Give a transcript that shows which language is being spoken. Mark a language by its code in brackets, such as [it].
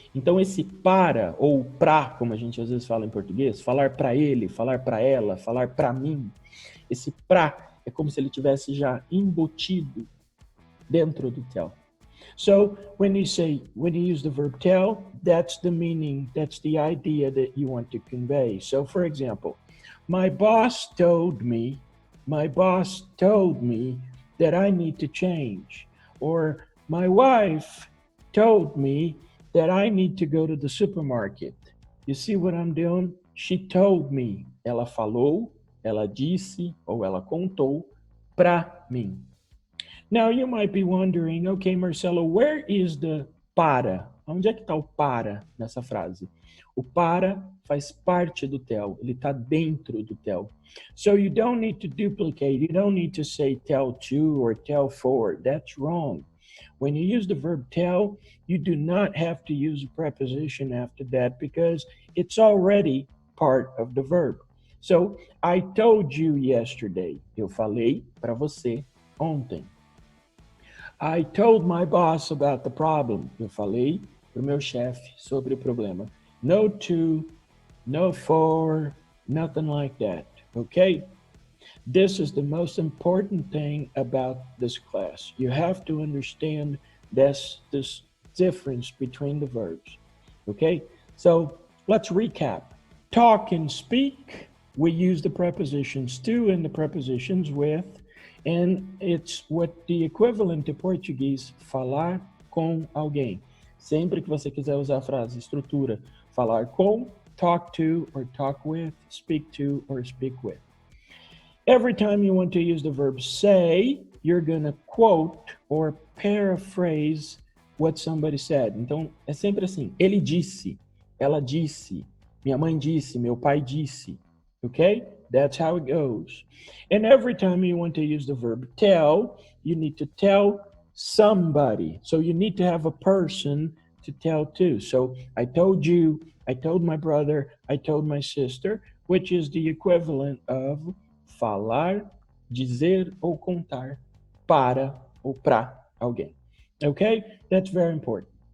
[pt] Então esse para ou pra, como a gente às vezes fala em português, falar para ele, falar para ela, falar para mim, esse pra é como se ele tivesse já embutido dentro do tell. [en] So when you use the verb tell, that's the meaning, that's the idea that you want to convey. So for example, my boss told me that I need to change, or my wife told me that I need to go to the supermarket. You see what I'm doing? She told me. [pt] Ela falou, ela disse, ou ela contou para mim. [en] Now you might be wondering, okay, Marcelo, where is the para [pt] Onde é que está o para nessa frase? O para faz parte do tell, ele está dentro do tell. [en] So you don't need to duplicate, you don't need to say tell to or tell for. That's wrong. When you use the verb tell, you do not have to use a preposition after that because it's already part of the verb. So, I told you yesterday. [pt] Eu falei para você ontem. [en] I told my boss about the problem. [pt] Eu falei para o meu chefe sobre o problema. [en] No to, no for, nothing like that. Okay? This is the most important thing about this class. You have to understand this difference between the verbs. Okay? So let's recap. Talk and speak, we use the prepositions to and the prepositions with, and it's what the equivalent to Portuguese [pt] falar com alguém. Sempre que você quiser usar a frase estrutura, falar com, [en] talk to or talk with, speak to or speak with. Every time you want to use the verb say, you're going to quote or paraphrase what somebody said. [pt] Então, é sempre assim. Ele disse, ela disse, minha mãe disse, meu pai disse. [en] Okay? That's how it goes. And every time you want to use the verb tell, you need to tell somebody. So you need to have a person to tell to. So I told you, I told my brother, I told my sister, which is the equivalent of [pt] falar, dizer ou contar para ou para alguém. [en] Okay? That's very important.